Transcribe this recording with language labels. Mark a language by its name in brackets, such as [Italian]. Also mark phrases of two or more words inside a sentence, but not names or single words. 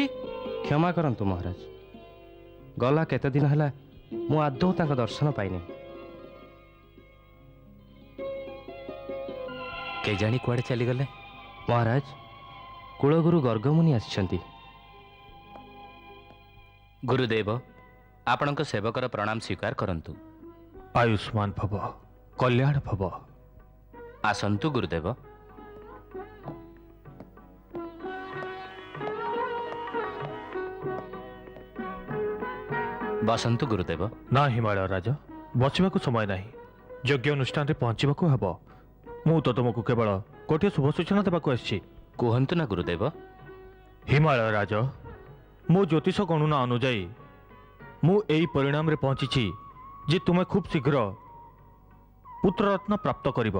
[Odia] କ୍ଷମା କରନ୍ତୁ ମହାରାଜ, ଗଲା କେତେ ଦିନ ହେଲା ମୁ ଆଦୌ ତାଙ୍କୁ ଦର୍ଶନ ପାଇନି। କେ ଜାଣି କୁଆଡ଼େ ଚାଲି ଗଲେ? ମହାରାଜ କୁଳଗୁରୁ ଗର୍ଗମୁନି ଆସିଛନ୍ତି। ଗୁରୁଦେବ ଆପଣଙ୍କ ସେବକର ପ୍ରଣାମ ସ୍ୱୀକାର କରନ୍ତୁ। ଆୟୁଷ୍ମାନ ଭବ, କଲ୍ୟାଣ ଭବ। ଆସନ୍ତୁ ଗୁରୁଦେବ। ବସନ୍ତୁ ଗୁରୁଦେବ। ନା ହିମାଳୟ ରାଜା, ବସିବାକୁ ସମୟ ନାହିଁ। ଯଜ୍ଞ ଅନୁଷ୍ଠାନ ରେ ପହଞ୍ଚିବାକୁ ହବ। ମୁ ତ ତୁମକୁ କେବଳ ଗୋଟେ ଶୁଭ ସୂଚନା ଦେବାକୁ ଆସିଛି। କହନ୍ତୁ ନା ଗୁରୁଦେବ। ହିମାଳୟ ରାଜା, ମୋ ଜ୍ୟୋତିଷ ଗଣନା ଅନୁଯାୟୀ ମୁ ଏଇ ପରିଣାମ ରେ ପହଞ୍ଚିଛି ଯେ ତୁମେ ଖୁବ ଶୀଘ୍ର ପୁତ୍ରରତ୍ନ ପ୍ରାପ୍ତ କରିବ।